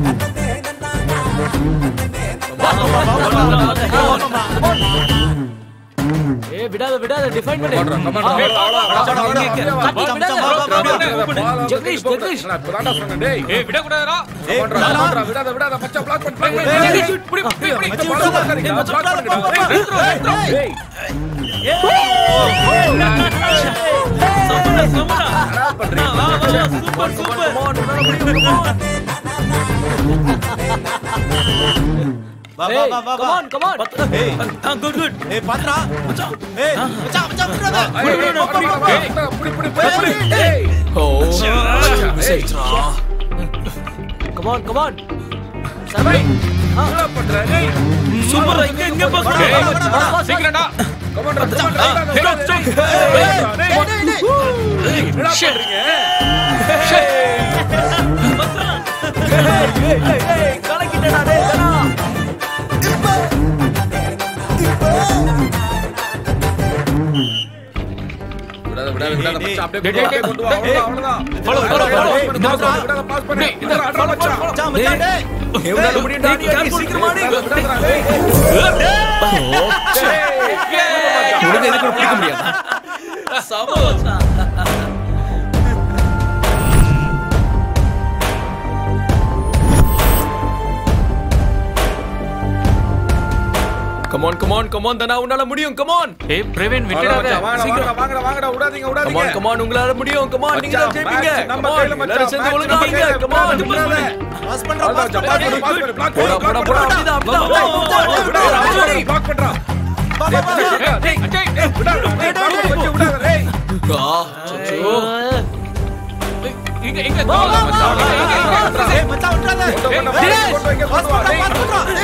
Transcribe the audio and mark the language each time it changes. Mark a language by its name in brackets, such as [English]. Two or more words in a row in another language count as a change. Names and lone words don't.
[Tamil] ஏய் விடாத விடாத டிஃபைன் பண்ணு. ஜெகதீஷ் ஜெகதீஷ் இப்பதான்டா சொன்னேன் டேய். ஏய் விட கூடாதுடா. விடாத விடாத மச்சான் பிளாக் பண்ணு. புடி புடி புடி. [English] come on come on. good good. [Tamil] ஏய் பாத்ரா மச்சான். ஏய் மச்சான் மச்சான் விட்றாத. ஓ [English] come on come on. [Tamil] சபை என்ன பண்ற டேய்? சூப்பர்ரா. இங்க பாஸ். சீக்கிரம்டா. கமான்டா கமான்டா. கலக்கிட்டடா டேய் தனா. விடாத மச்சான் அப்படியே கொண்டு வா அவ்வளவுதான். [English] follow follow follow. [Tamil] விடாத பாஸ் பண்ணு. இந்த அட்ரா மச்சான். மச்சான் மச்சான் டேய். எவனால முடியும்டா நீ சீக்கிரமா நீ. உனக்கு எதுக்கு பிடிக்க முடியாது? சமோசா. [English] Come on, come on, come on, [Tamil] தனா உன்னால முடியும். [English] Come on. [Tamil] ஏய் பிரவீன் விட்டுடாத. வாங்கடா விடாதீங்க [English] Come on, come on, [Tamil] உங்களால முடியும். [English] Come on, [Tamil] நீங்க தான் ஜெயிப்பீங்க. நம்ம [English] Come on, [Tamil] கையில மச்சான். எல்லாரும் சேர்ந்து ஒழுங்கா ஆடுங்க. [English] Come on, [Tamil] பாஸ் பண்றா பாஸ் பண்றா. போடா போடா போடா. அப்படிதான் அப்படிதான். பிளாக் பண்றா. டேய் டேய் விடாத. அச்சோ. இங்க இங்க கோல மச்சான். ஏய் மச்சான் விட்றாத. பாஸ் பண்றா பாஸ் பண்றா.